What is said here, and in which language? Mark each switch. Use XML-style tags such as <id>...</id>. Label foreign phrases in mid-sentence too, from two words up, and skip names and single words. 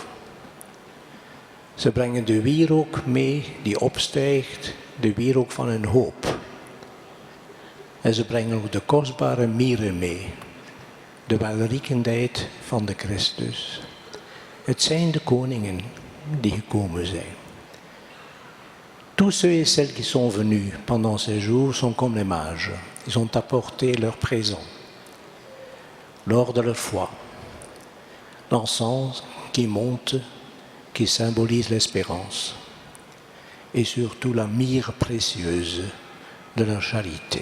<nl>Ze brengen de wierook mee die opstijgt, de wierook van hun hoop. En ze brengen ook de kostbare mieren mee. De welriekendheid van de Christus. Het zijn de koningen die gekomen zijn.</nl> <fr>Tous ceux et celles qui sont venus pendant ces jours sont comme les mages. Ils ont apporté leur présent lors de leur foi. L'encens qui monte, qui symbolise l'espérance, et surtout la myrrhe précieuse de la charité.</fr>